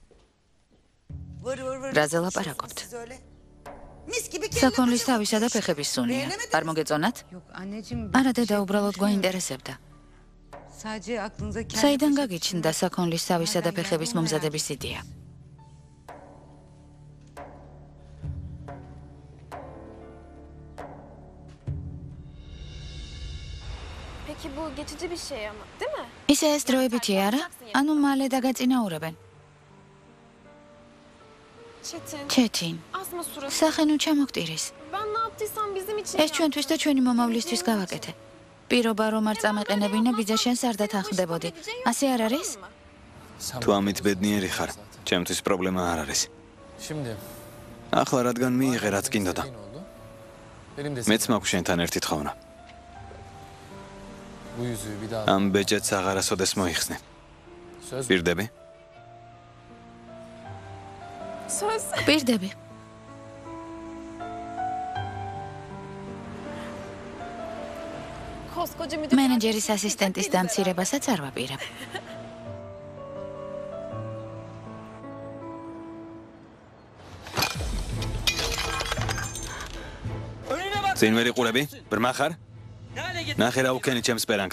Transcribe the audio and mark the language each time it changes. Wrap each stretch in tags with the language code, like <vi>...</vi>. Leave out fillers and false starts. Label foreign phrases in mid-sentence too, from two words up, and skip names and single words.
<ka>რაზე ლაპარაკობთ? საქონლის თავისა და ფეხების სუნია. არ მოგეწონათ? არა დედა, უბრალოდ გვაინტერესებდა. საიდან გაგიჩნდა საქონლის თავისა და ფეხების მომზადების იდეა?</ka> <tr>Peki bu geçici bir şey ama, değil mi?</tr> <ka>ისე ეს დროებითი არა? ანუ მალე დაგაწინაურებენ. ჩეთინ.</ka> <tr>Asma suratı.</tr> <ka>სახენუ ჩამოგტირის.</ka> <tr>Ben ne yaptıysam bizim için</tr> <ka>ეს ჩვენთვის და ჩვენი მომავლისთვის გავაკეთე. პირობა რომ არ წამეყენებინა, ბიძა შენს არ დათანხმდებოდი. ასე არ არის? თუ ამით ბედნიერი ხარ, ჩემთვის პრობლემა არ არის. ახლა რადგან მიიღე რაც გინდოდა. მეც მაქვს შენთან ერთი თხოვნა. ამ ბეჭედს აღარასოდეს მოიხსნე. პირდები?</ka> <tr>söz.</tr> <ka>პირდები.</ka> <tr>Koskoca müdür.</tr> <ka>მენეჯერის ასისტენტის დამცირებასაც არ ვაპირებ. წინ ვერ იყურები? ბრმა ხარ? ნახე რა უქენი ჩემს პერანგს.</ka>